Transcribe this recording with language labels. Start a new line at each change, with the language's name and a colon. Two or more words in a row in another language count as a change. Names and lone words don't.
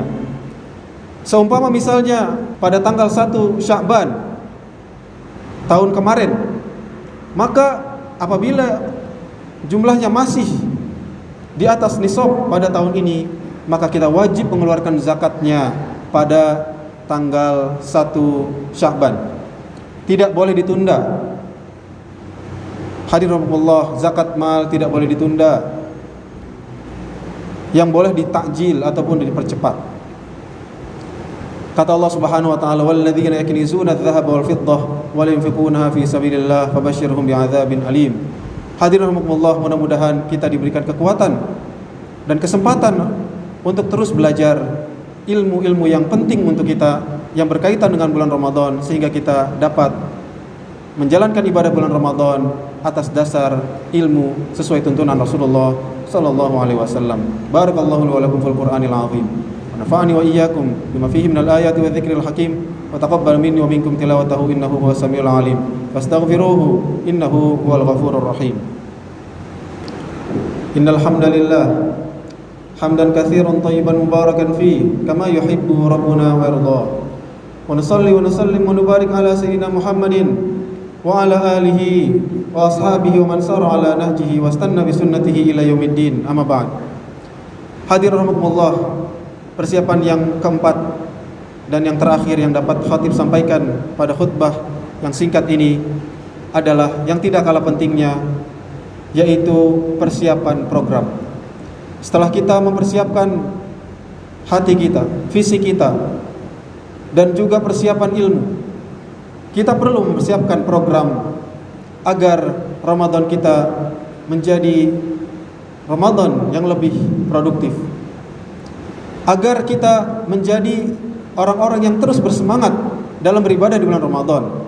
Indonesian: Seumpama misalnya pada tanggal 1 Sya'ban tahun kemarin, maka apabila jumlahnya masih di atas nisab pada tahun ini, maka kita wajib mengeluarkan zakatnya pada tanggal 1 Sya'ban. Tidak boleh ditunda.
Arabic: حاضرين رحمكم الله,
Indonesian: zakat mal tidak boleh ditunda. Yang boleh ditakjil ataupun dipercepat.
Arabic: Kata الله سبحانه وتعالى، "والذين يكنزون الذهب والفضة ولا ينفقونها في سبيل الله فبشرهم بعذاب أليم." حاضرين رحمكم الله,
Indonesian: mudah-mudahan kita diberikan kekuatan dan kesempatan untuk terus belajar ilmu-ilmu yang penting untuk kita yang berkaitan dengan bulan Ramadan, sehingga kita dapat menjalankan ibadah bulan Ramadan atas dasar ilmu sesuai tuntunan
Arabic: رسول الله صلى الله عليه وسلم. بارك الله لي ولكم في القرآن العظيم. ونفعني وإياكم بما فيه من الآيات والذكر الحكيم. وتقبل مني ومنكم تلاوته إنه هو السميع العليم. فأستغفره إنه هو الغفور الرحيم. إن الحمد لله حمدا كثيرا طيبا مباركا فيه كما يحب ربنا ويرضى. ونصلي ونسلم ونبارك على سيدنا محمد وعلى آله وأصحابه ومن سار على نهجه واستن بسنته إلى يوم الدين. أما بعد. حاضرين رحمكم الله,
Indonesian: persiapan yang keempat dan yang terakhir yang dapat khatib sampaikan pada khutbah yang singkat ini adalah yang tidak kalah pentingnya, yaitu persiapan program. Setelah kita mempersiapkan hati kita, fisik kita, dan juga persiapan ilmu, kita perlu mempersiapkan program agar Ramadan kita menjadi Ramadan yang lebih produktif, agar kita menjadi orang-orang yang terus bersemangat dalam beribadah di bulan Ramadan.